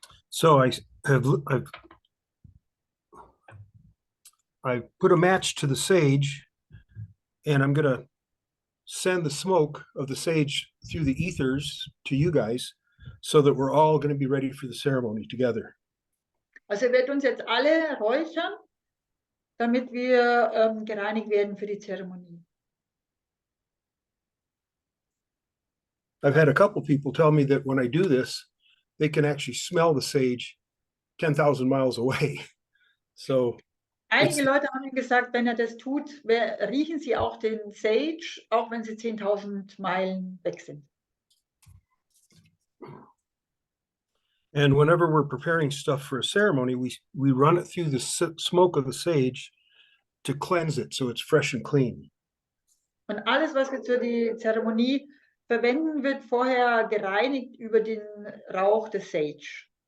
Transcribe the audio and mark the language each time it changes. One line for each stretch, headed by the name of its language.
English: So I put a match to the sage, and I'm going to send the smoke of the sage through the ethers to you guys so that we're all going to be ready for the ceremony together.
German: Also er wird uns jetzt alle räuchern, damit wir gereinigt werden für die Zeremonie.
English: I've had a couple people tell me that when I do this, they can actually smell the sage 10,000 miles away.
German: So einige Leute haben ihm gesagt, wenn er das tut, riechen sie auch den Sage, auch wenn sie 10.000 Meilen weg sind.
English: And whenever we're preparing stuff for a ceremony, we run it through the smoke of the sage to cleanse it so it's fresh and clean.
German: Und alles, was wir zur Zeremonie verwenden, wird vorher gereinigt über den Rauch des Sage.